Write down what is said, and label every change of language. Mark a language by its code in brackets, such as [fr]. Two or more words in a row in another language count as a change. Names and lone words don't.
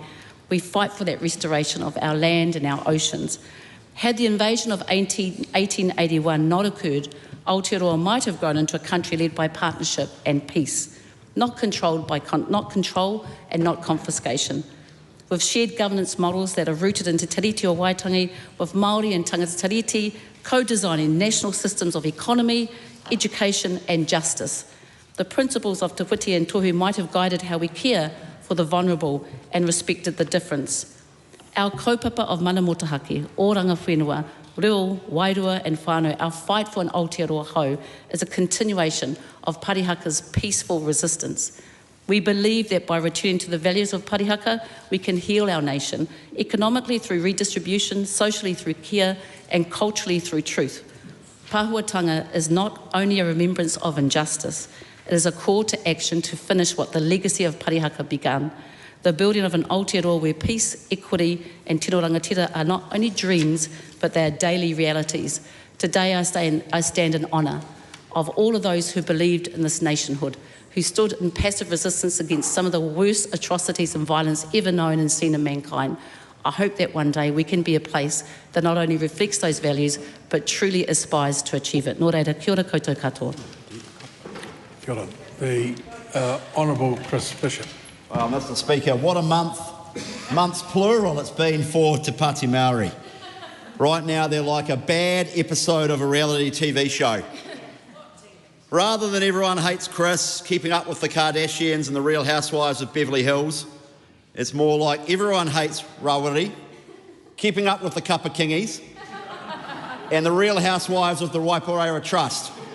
[en] We fight for that restoration of our land and our oceans. Had the invasion of 1881 not occurred, Aotearoa might have grown into a country led by partnership and peace, not control and not confiscation. With shared governance models that are rooted in Te Tiriti o Waitangi, with Māori and [mi] tangata Tiriti [en] co-designing national systems of economy, education and justice. The principles of Te Whiti and Tohu might have guided how we care for the vulnerable and respected the difference. [mi] Our kaupapa of mana motahaki, oranga whenua, reo, wairua and whānau, [en] our fight for an Aotearoa hau is a continuation of Parihaka's peaceful resistance. We believe that by returning to the values of Parihaka, we can heal our nation, economically through redistribution, socially through care, and culturally through truth. Pāhuatanga is not only a remembrance of injustice, it is a call to action to finish what the legacy of Parihaka began, the building of an Aotearoa where peace, equity, and [mi] tino rangatira [en] are not only dreams, but they are daily realities. Today I stand in honour of all of those who believed in this nationhood, who stood in passive resistance against some of the worst atrocities and violence ever known and seen in mankind. I hope that one day we can be a place that not only reflects those values, but truly aspires to achieve it. [mi] Nō reira, kia ora koutou katoa. Kia ora. [en] The Honourable Chris Bishop. Well, Mr Speaker, what a months plural it's been for Te Pāti Māori. Right now they're like a bad episode of a reality TV show. Rather than Everyone Hates Chris, Keeping Up with the Kardashians and the Real Housewives of Beverly Hills, it's more like Everyone Hates Rawiri, Keeping Up with the Kapakingis, and the Real Housewives of the Waiporeira Trust.